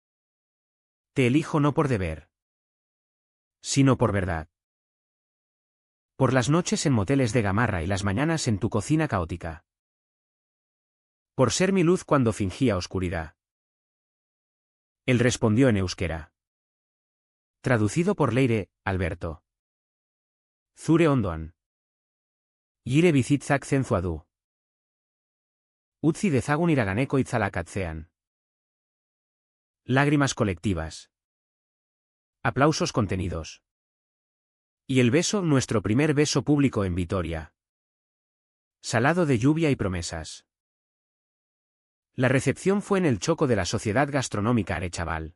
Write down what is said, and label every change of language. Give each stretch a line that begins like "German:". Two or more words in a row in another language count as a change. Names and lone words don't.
Spanish: Te elijo no por deber. Sino por verdad. Por las noches en moteles de gamarra y las mañanas en tu cocina caótica. Por ser mi luz cuando fingía oscuridad. Él respondió en euskera. Traducido por Leire, Alberto.
Basque: Zure ondoan. Gire bizitzak zentzua du. Utzi dezagun iraganeko itzalak atzean.
Spanish: Lágrimas colectivas. Aplausos contenidos. Y el beso, nuestro primer beso público en Vitoria. Salado de lluvia y promesas. La recepción fue en el choco de la Sociedad Gastronómica Arechaval.